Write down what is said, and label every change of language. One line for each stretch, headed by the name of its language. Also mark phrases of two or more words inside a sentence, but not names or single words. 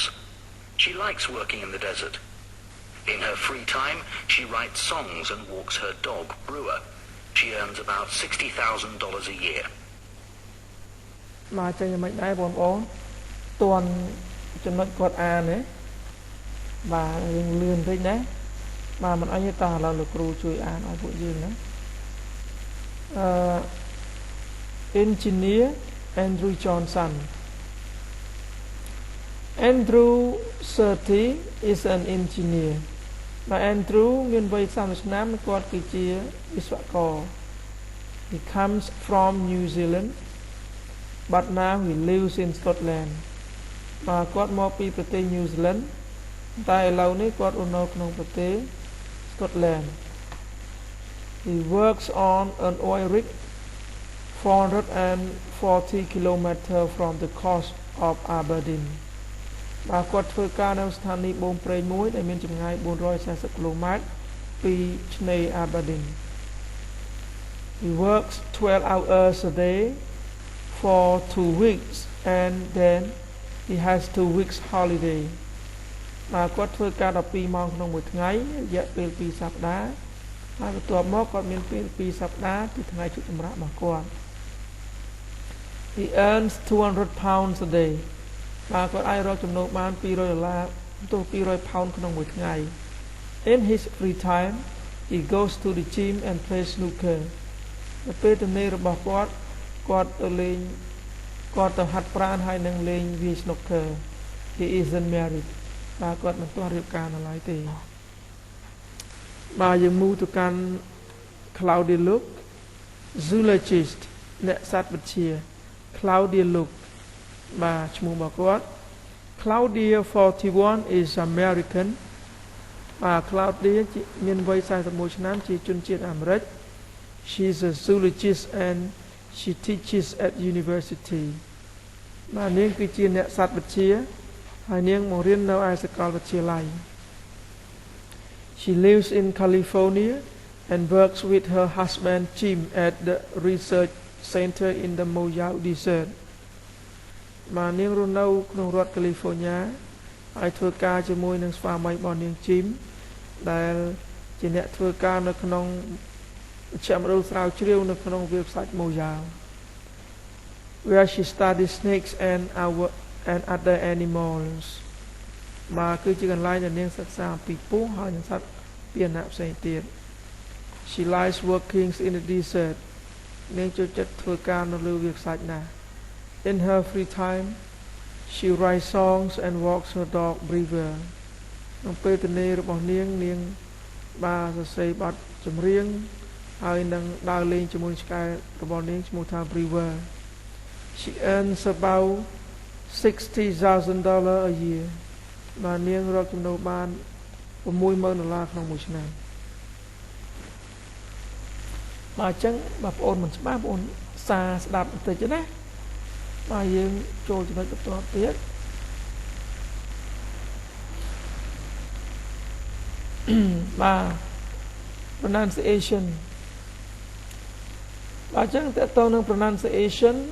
English: She likes working in the desert. In her free time, she writes songs and walks her dog, Brewer. She earns about $60,000 a year.
Khmer: មកចេញមិនដែរបងប្អូនតន់ចំណុចគាត់អានទេបាទយើងលឿនតិចណាបាទមិនអីទេតោះឥឡូវលោកគ្រូជួយអានឲ្យពួកយើងណា Engineer Andrew Johnson
English: Andrew 30 is an engineer
Khmer: បាទ Andrew មានវ័យ30ឆ្នាំគាត់គឺជាវិស្វករ
English: He comes from New Zealand but now he lives in Scotland
Khmer: បាទគាត់មកពីប្រទេស New Zealand តែឥឡូវនេះគាត់រស់នៅក្នុងប្រទេស Scotland
English: He works on an oil rig 440 kilometers from the coast of Aberdeen
Khmer: បាទគាត់ធ្វើការនៅស្ថានីយ៍បូមប្រេងមួយ ដែលមានចម្ងាយ440គីឡូម៉ែត្រពីឆ្នេរ Aberdeen
English: He works 12 hours a day for 2 weeks and then he has 2 weeks holiday
Khmer: បាទគាត់ធ្វើការ12ម៉ោងក្នុងមួយថ្ងៃរយៈពេល2សប្តាហ៍ហើយបន្ទាប់មកគាត់មានពេល2សប្តាហ៍គឺថ្ងៃឈប់សម្រាករបស់គាត់
English: He earns £200 a day
Khmer: បាទគាត់អាចរកចំណូលបាន$200 200 pound ក្នុងមួយថ្ងៃ
English: In his free time he goes to the gym and plays snooker
Khmer: នៅពេលទំនេររបស់គាត់ទៅលេងគាត់ទៅហាត់ប្រាណហើយនឹងលេងវា
English: snooker He isn't married
Khmer: បាទគាត់មិនទាន់រៀបការនៅឡើយទេបាទយើងមូទៅកាន់ Claudia Look zoologist អ្នកសត្វវិទ្យា Claudia Look បាទឈ្មោះរបស់គាត់
English: Claudia 41 is American
Khmer: បាទ Claudia មានវ័យ41ឆ្នាំជាជនជាតិអាមេរិក
English: She is a zoologist and she teaches at university
Khmer: បាទនាងគឺជាអ្នកសត្វវិទ្យាហើយនាងមករៀននៅឯសាកលវិទ្យាល័យ
English: She lives in California and works with her husband Jim at the research center in the Mojave Desert
Khmer: បាទនាងរស់នៅក្នុងរដ្ឋ California ហើយធ្វើការជាមួយនឹងស្វាមីរបស់នាង Jim ដែលជាអ្នកធ្វើការនៅក្នុងមជ្ឈមណ្ឌលស្រាវជ្រាវនៅក្នុងវាលខ្សាច់ Mojave
English: where she studies snakes and other animals
Khmer: បាទគឺជា កន្លែងដែលនាងសិក្សាអំពីពស់ហើយនិងសត្វពាហនៈផ្សេងទៀត
English: She likes working in the
Khmer: desert នាងចូលចិត្តធ្វើការនៅលើវាលខ្សាច់ណាស់
English: In her free time she writes songs and walks her dog everywhere
Khmer: ក្នុងពេលទនេរបស់នាងបាទសរសេរបទចម្រៀងហើយនឹងដើរលេងជាមួយឆ្កែរបស់នាងឈ្មោះថា Brewer
English: She earns about $60,000 a year
Khmer: បាទនាងរកចំណូលបាន$60,000ក្នុងមួយឆ្នាំ បាទអញ្ចឹងបងប្អូនមិនច្បាស់បងប្អូនសារស្ដាប់បន្តិចទេណាបាទយើងចូលចំណុចបន្តទៀតបាទ pronunciation បាទអញ្ចឹងតើតើនឹង pronunciation